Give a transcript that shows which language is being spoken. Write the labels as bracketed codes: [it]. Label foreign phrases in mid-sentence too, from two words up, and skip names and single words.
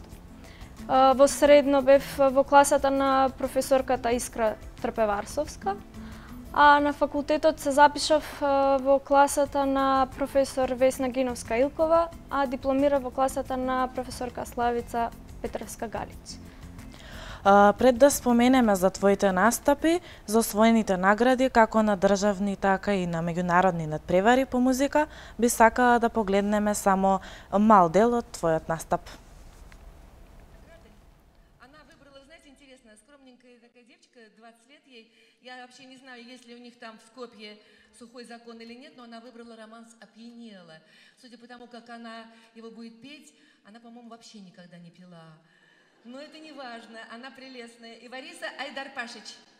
[mk] Во средно бев во класата на професорката Искра Трпеварсовска, а на факултетот се запишав во класата на професор Весна Гиновска-Илкова, а дипломира во класата на професорка Славица Петровска-Галич. Пред да споменеме за твоите настапи, за освоените награди, како на државни, така и на меѓународни надпревари по музика, би сакала да погледнеме само мал дел од твојот настап. [ru] Я вообще не знаю, есть ли у них там в Скопье сухой закон или нет, но она выбрала романс «Опьянела». Судя по тому, как она его будет петь, она, по-моему, вообще никогда не пила. Но это не важно, она прелестная. И Вариса Айдарпашич.